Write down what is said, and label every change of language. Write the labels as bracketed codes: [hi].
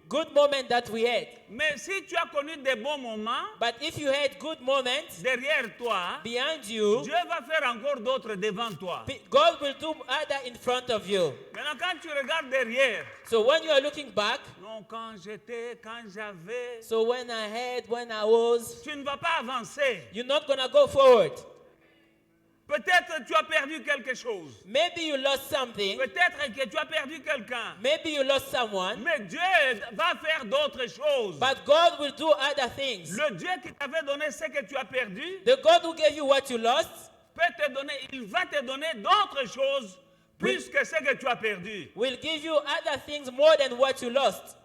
[en] good moments that we had. [fr] Mais si tu as connu des bons moments, [en] But if you had good moments [fr] derrière toi, [en] behind you, [fr] Dieu va faire encore d'autres devant toi. [en] God will do other in front of you. [fr] Maintenant, quand tu regardes derrière, [en] So when you are looking back, [fr] non, quand j'avais, [en] so when I had, when I was, [fr] tu ne vas pas avancer. [en] you're not going to go forward. [fr] Peut-être tu as perdu quelque chose. [en] Maybe you lost something. [fr] Peut-être que tu as perdu quelqu'un. [en] Maybe you lost someone. [fr] Mais Dieu va faire d'autres choses. [en] But God will do other things. [fr] Le Dieu qui t'avait donné ce que tu as perdu, [en] The God who gave you what you lost, [fr] il va te donner d'autres choses plus que ce que tu as perdu. [en] will give you other things more than what you lost.